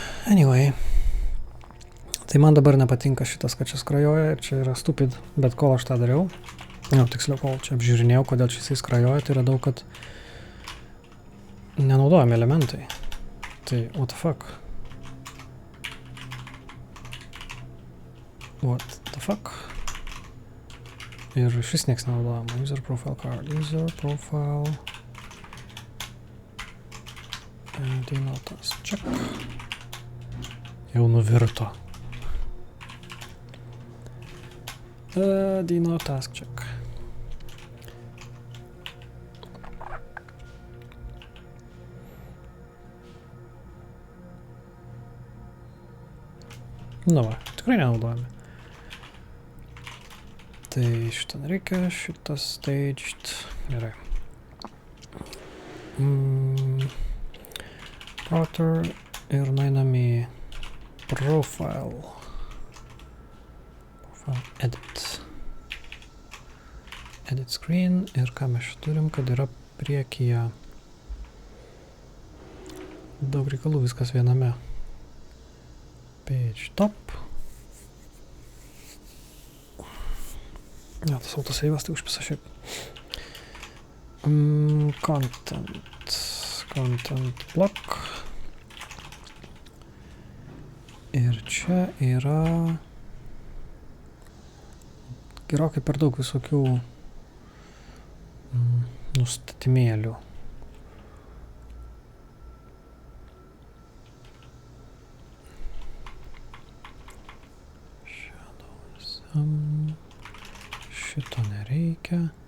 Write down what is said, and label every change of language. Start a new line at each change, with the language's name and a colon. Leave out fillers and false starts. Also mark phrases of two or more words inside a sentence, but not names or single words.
English: Anyway.
Lithuanian: Tai man dabar nepatinka šitas, kad čia skrajoja ir čia yra stupid, bet kol aš tą dariau, tiksliau, kol čia apžiūrinėjau, kodėl čia jisai skrajoja, tai radau, kad nenaudojami elementai.
English: Tai what the fuck? What the fuck?
Lithuanian: Ir šis nieks nenaudojama.
English: User profile card. User profile. Dinotas. Check.
Lithuanian: Jau nuvirto.
English: Dino task check.
Lithuanian: Nu va, tikrai nenaudojame. Tai šitą nereikia, šitas staged. Gerai. Router ir nueinam į profile.
English: Edit. Edit screen
Lithuanian: ir ką mes čia turim, kad yra priekyje daug reikalų, viskas viename.
English: Page top.
Lithuanian: Tas autosave'as tai užpisa šiaip.
English: Content block.
Lithuanian: Ir čia yra gerokai per daug visokių nustatymėlių. Šito nereikia.